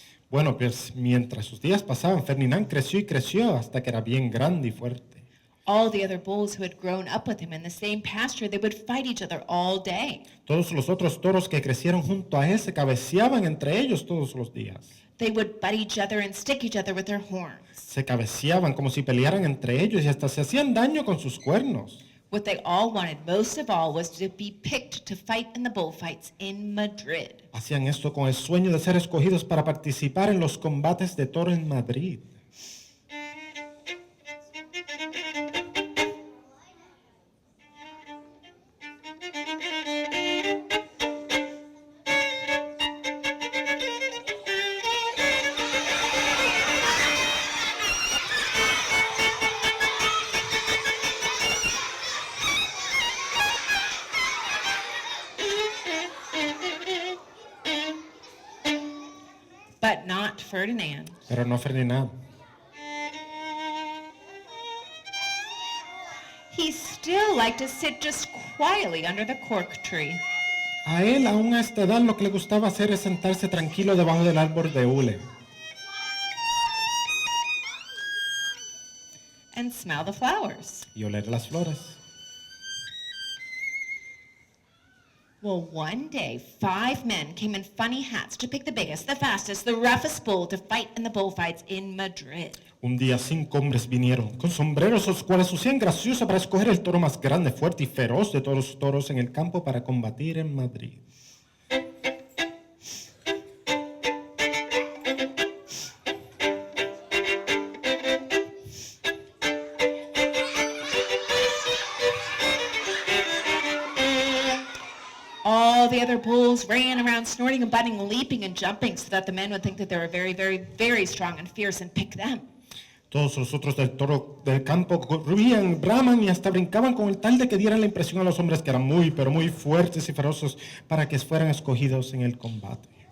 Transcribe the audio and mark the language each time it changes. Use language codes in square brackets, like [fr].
[es] Bueno, pues mientras sus días pasaban, Ferdinand creció y creció hasta que era bien grande y fuerte. [en] All the other bulls who had grown up with him in the same pasture, they would fight each other all day. [es] Todos los otros toros que crecieron junto a él se cabeceaban entre ellos todos los días. [en] They would butt each other and stick each other with their horns. [es] Se cabeceaban como si pelearan entre ellos y hasta se hacían daño con sus cuernos. [en] What they all wanted most of all was to be picked to fight in the bullfights in Madrid. [es] Hacían esto con el sueño de ser escogidos para participar en los combates de toro en Madrid. [en] But not Ferdinand. [es] Pero no Ferdinand. [en] He still liked to sit just quietly under the cork tree [es] A él, aún a esta edad, lo que le gustaba hacer es sentarse tranquilo debajo del árbol de hule [en] and smell the flowers. [es] y oler las flores. [en] Well, one day, 5 men came in funny hats to pick the biggest, the fastest, the roughest bull to fight in the bullfights in Madrid. [es] Un día 5 hombres vinieron con sombreros los cuales lucían gracioso para escoger el toro más grande, fuerte y feroz de todos los toros en el campo para combatir en Madrid. [en] All the other bulls ran around snorting and butting, leaping and jumping so that the men would think that they were very, very, very strong and fierce and pick them. [es] Todos los otros del toro del campo corrían, braman y hasta brincaban con el tal de que dieran la impresión a los hombres que eran muy, pero muy fuertes y feroces para que fueran escogidos en el combate.